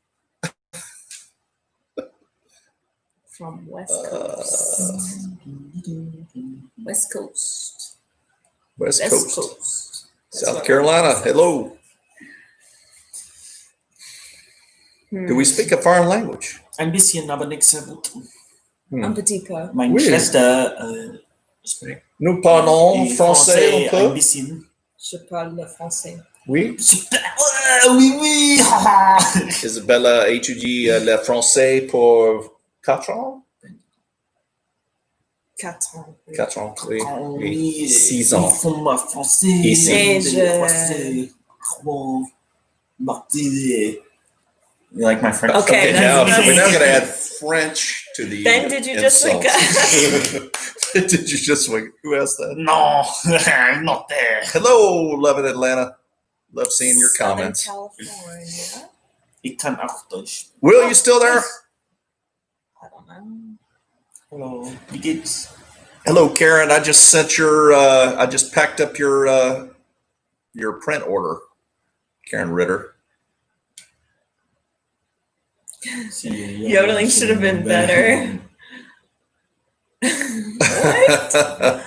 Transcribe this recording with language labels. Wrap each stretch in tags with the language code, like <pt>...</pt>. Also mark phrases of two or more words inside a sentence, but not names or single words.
<en>From West Coast. West Coast. West West Coast. Coast. That's South what Carolina. we're gonna say. Hello. Do we speak a foreign language?</en> <de>Ein bisschen, aber nicht sehr gut.</de> <fr>Un petit peu.</fr> <de>Meine</de> <fr>Oui.</fr> <de>Schwester spricht</de> <fr>Nous parlons français un</fr> <de>ein</de> <fr>peu.</fr> <de>bisschen.</de> <fr>Je parle le français. Oui. Oui, oui. Isabella étudie le français pour 4 ans. 4 ans. 4 ans, oui. Oui, 6 ans. Format français. Et</fr> <en>You like my French? Okay, Okay, that's- now that's- we're now going to add French to the Ben, did you just wake insults. Did you just wake? Who asked that? No, I'm not there. Hello, love in Atlanta. Love seeing your Southern comments. California.</en> <de>Ik kan auch Deutsch.</de> <en>Will, you still there? I don't know. Hello.</en> <de>Wie geht's?</de> <en>Hello, Karen. I just sent your. I just packed up your print order, Karen Ritter. Yodeling should have been better. What?</en>